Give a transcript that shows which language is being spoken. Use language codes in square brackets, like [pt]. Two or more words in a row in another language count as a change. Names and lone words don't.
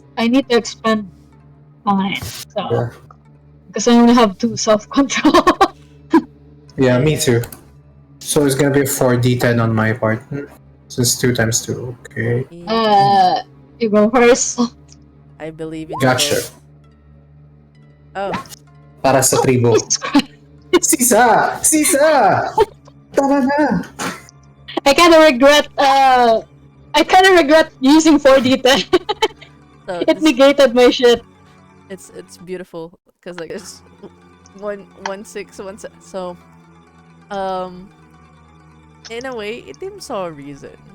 [en] I need to expend mine. So Yeah. because I only have 2 self-control. Yeah, me Yeah. too. So it's gonna be a 4d10 on my part. So it's 2 times 2. Okay. You go first. I believe in Gotcha. you. Oh, [tl] Para sa tribo. Sisa! Sisa! Tara na! [en] I kind of regret using 4d10. so It negated my shit. it's beautiful because like it's 1 1 6 1 7. So, In a way, Itim saw a reason.